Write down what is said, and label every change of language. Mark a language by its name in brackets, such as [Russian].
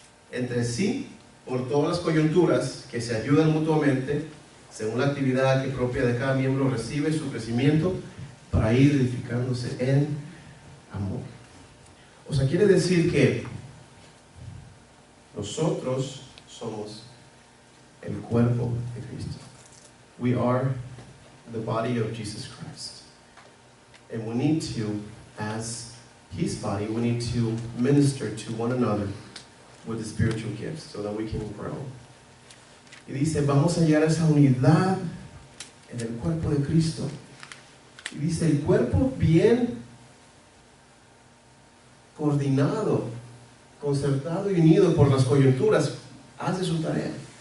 [Spanish] entre sí, por todas las coyunturas que se ayudan mutuamente, según la actividad que propia de cada miembro recibe su crecimiento, para ir edificándose en amor. O sea, quiere decir que nosotros somos el cuerpo de Cristo. [English] We are the body of Jesus Christ. And we need to, as His body, we need to minister to one another with the spiritual gifts so that we can grow. [Spanish] Y dice, vamos a llegar a esa unidad en el cuerpo de Cristo. Y dice, el cuerpo bien coordinado, concertado y unido por las coyunturas, hace su tarea.